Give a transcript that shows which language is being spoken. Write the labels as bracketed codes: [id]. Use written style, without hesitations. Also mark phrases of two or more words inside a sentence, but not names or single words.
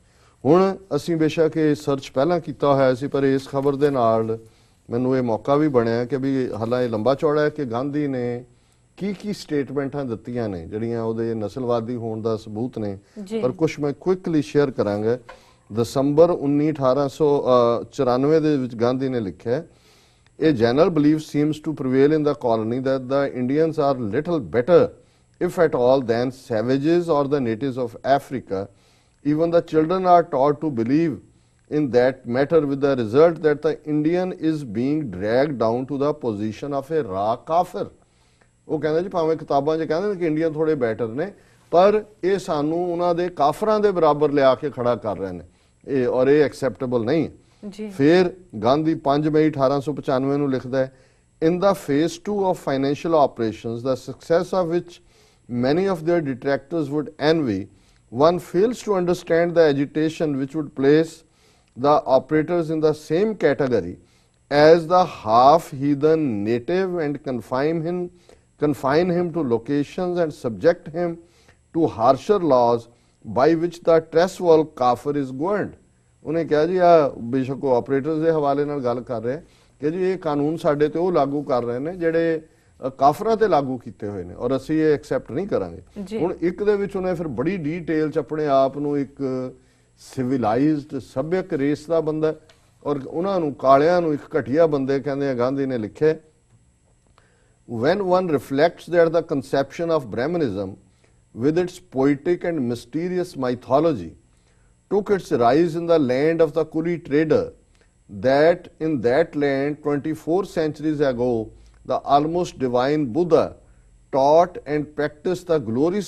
[pa] ਹੁਣ ਅਸੀਂ ਬੇਸ਼ੱਕ ਇਹ ਸਰਚ ਪਹਿਲਾਂ ਕੀਤਾ ਹੋਇਆ ਸੀ, ਪਰ ਇਸ ਖਬਰ ਦੇ ਨਾਲ ਮੈਨੂੰ ਇਹ ਮੌਕਾ ਵੀ ਬਣਿਆ ਕਿ ਵੀ ਹਾਲਾਂ ਇਹ ਲੰਬਾ ਚੌੜਾ ਹੈ ਕਿ ਗਾਂਧੀ ਨੇ ਕੀ ਸਟੇਟਮੈਂਟਾਂ ਦਿੱਤੀਆਂ ਨੇ ਜਿਹੜੀਆਂ ਉਹਦੇ ਨਸਲਵਾਦੀ ਹੋਣ ਦਾ ਸਬੂਤ ਨੇ, ਪਰ ਕੁਝ ਮੈਂ [en] quickly share [pa] ਕਰਾਂਗਾ। ਦਸੰਬਰ 19 1894 ਦੇ ਵਿੱਚ ਗਾਂਧੀ ਨੇ ਲਿਖਿਆ, [en] A general belief seems to prevail in the colony that the Indians are little better, if at all, than savages or the natives of Africa. Even the children are taught to believe in that matter, with the result that the Indian is being dragged down to the position of a raw kafir. [pa] ਉਹ ਕਹਿੰਦੇ ਜੀ ਭਾਵੇਂ ਕਿਤਾਬਾਂ 'ਚ ਕਹਿੰਦੇ ਨੇ ਕਿ ਇੰਡੀਅਨ ਥੋੜੇ ਬੈਟਰ ਨੇ, ਪਰ ਇਹ ਸਾਨੂੰ ਉਹਨਾਂ ਦੇ ਕਾਫਰਾਂ ਦੇ ਬਰਾਬਰ ਲਿਆ ਕੇ ਖੜਾ ਕਰ ਰਹੇ ਨੇ, ਇਹ ਔਰ ਇਹ ਐਕਸੈਪਟੇਬਲ ਨਹੀਂ ਹੈ। ਫਿਰ ਗਾਂਧੀ 5 ਮਈ 1895 ਨੂੰ ਲਿਖਦਾ ਹੈ, [en] In the phase 2 of financial operations, the success of which many of their detractors would envy, one fails to understand the agitation which would place the operators in the same category as the half-heathen native and confine him to locations and subject him to harsher laws by which the Treswell kafir is governed. [pa] ਉਹਨੇ ਕਿਹਾ ਜੀ ਆ ਬੇਸ਼ੱਕ ਉਹ ਆਪਰੇਟਰਸ ਦੇ ਹਵਾਲੇ ਨਾਲ ਗੱਲ ਕਰ ਰਹੇ ਕਿ ਜੀ ਇਹ ਕਾਨੂੰਨ ਸਾਡੇ ਤੇ ਉਹ ਲਾਗੂ ਕਰ ਰਹੇ ਨੇ ਜਿਹੜੇ ਕਾਫਰਾਂ ਤੇ ਲਾਗੂ ਕੀਤੇ ਹੋਏ ਨੇ, ਔਰ ਅਸੀਂ ਇਹ ਐਕਸੈਪਟ ਨਹੀਂ ਕਰਾਂਗੇ। ਹੁਣ ਇੱਕ ਦੇ ਵਿੱਚ ਉਹਨੇ ਫਿਰ ਬੜੀ ਡੀਟੇਲ ਚ ਆਪਣੇ ਆਪ ਨੂੰ ਇੱਕ ਸਿਵਲਾਈਜ਼ਡ ਸਭਿਅਕ ਰੇਸ ਦਾ ਬੰਦਾ ਔਰ ਉਹਨਾਂ ਨੂੰ ਕਾਲਿਆਂ ਨੂੰ ਇੱਕ ਘਟੀਆ ਬੰਦੇ ਕਹਿੰਦੇ ਆ। ਗਾਂਧੀ ਨੇ ਲਿਖਿਆ, [en] When one reflects that the conception of Brahmanism with its poetic and mysterious mythology took its rise in the land of the Kuli trader, that in that land 24 centuries ago the almost divine Buddha taught and practiced the glorious